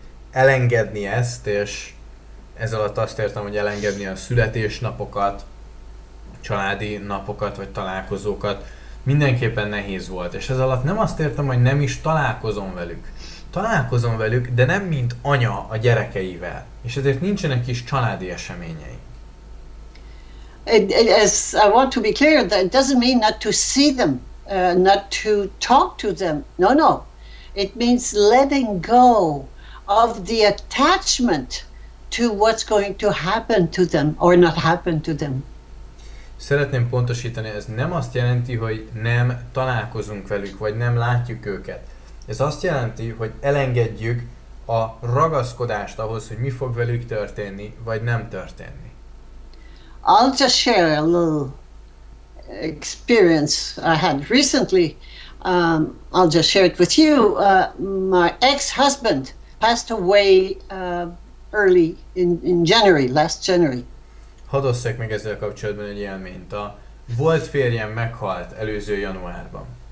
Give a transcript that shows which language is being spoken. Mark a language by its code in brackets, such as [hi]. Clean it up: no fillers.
[hu] Elengedni ezt, és ez alatt azt értem, hogy elengedni a születésnapokat, családi napokat vagy találkozókat mindenképpen nehéz volt. És ez alatt nem azt értem, hogy nem is találkozom velük. Találkozom velük, de nem mint anya a gyerekeivel. És ezért nincsenek is családi eseményei. [en] As I want to be clear, that doesn't mean not to see them, not to talk to them. No. It means letting go of the attachment to what's going to happen to them or not happen to them. [hu] Szeretném pontosítani, ez nem azt jelenti, hogy nem találkozunk velük, vagy nem látjuk őket. Ez azt jelenti, hogy elengedjük a ragaszkodást ahhoz, hogy mi fog velük történni, vagy nem történni. [en] I'll just share a little experience I had recently. I'll just share it with you. My ex-husband passed away early in January, last January. [hu] Hadd osszak meg ezzel kapcsolatban egy élményt. A volt férjem meghalt előző januárban.